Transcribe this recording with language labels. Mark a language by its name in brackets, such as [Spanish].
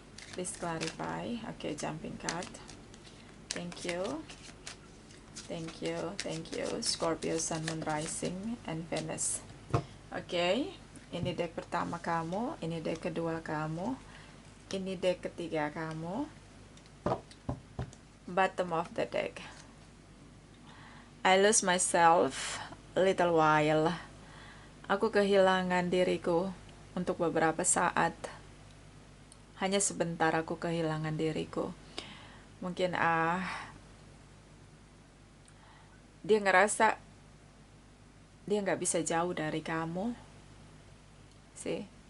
[English] Please clarify. Oke, jumping card. Thank you. Thank you. Thank you. Scorpio, Sun, Moon, Rising, and Venus. [Indonesian] Oke, ini deck pertama kamu, ini deck kedua kamu, ini deck ketiga kamu. [English] Bottom of the deck. I lose myself a little while. [Indonesian] Aku kehilangan diriku untuk beberapa saat. Hanya sebentar aku kehilangan diriku. Mungkin dia ngerasa dia nggak bisa jauh dari kamu sih.